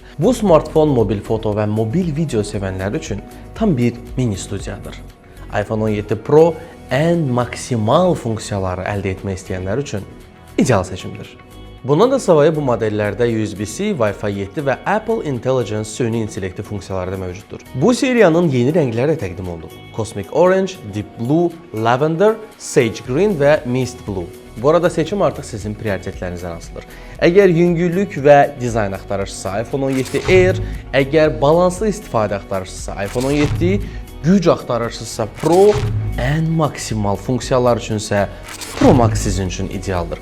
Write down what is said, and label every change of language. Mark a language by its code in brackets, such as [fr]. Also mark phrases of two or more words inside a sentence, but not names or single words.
[az] Bu smartfon mobil foto və mobil video sevənlər üçün tam bir mini studiyadır. iPhone 17 Pro ən maksimal funksiyaları əldə etmək istəyənlər üçün ideal seçimdir. Bundan da savayı bu modellərdə USB-C, Wi-Fi 7 və Apple Intelligence süni intellekti funksiyaları da mövcuddur. Bu seriyanın yeni rəngləri də təqdim olunub. Cosmic Orange, Deep Blue, Lavender, Sage Green və Mist Blue. Bu arada seçim artıq sizin prioritetlərinizdən asılıdır. Əgər yüngüllük və dizayn axtarırsınızsa iPhone 17 Air, əgər balanslı istifadə axtarırsınızsa iPhone 17, güc axtarırsınızsa Pro, ən maksimal funksiyalar üçünsə Pro Max sizin üçün idealdır.